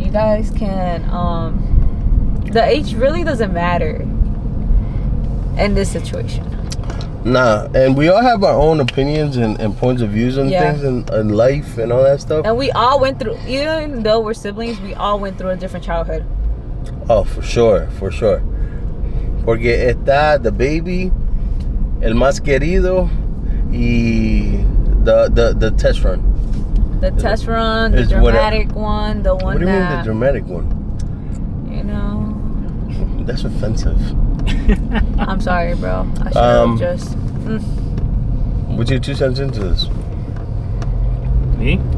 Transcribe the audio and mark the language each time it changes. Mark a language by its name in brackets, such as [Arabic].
[English] You guys can, the age really doesn't matter in this situation. Nah, and we all have our own opinions and points of views on things in life and all that stuff. And we all went through, even though we're siblings, we all went through a different childhood. Oh, for sure. [Spanish] Porque está [English] the baby, [Spanish] el más querido, y [English] the test run. The test run, the dramatic one, the one What do you mean the dramatic one? You know. That's offensive. I'm sorry, bro. I should have just. What's your 2 cents into this? Me?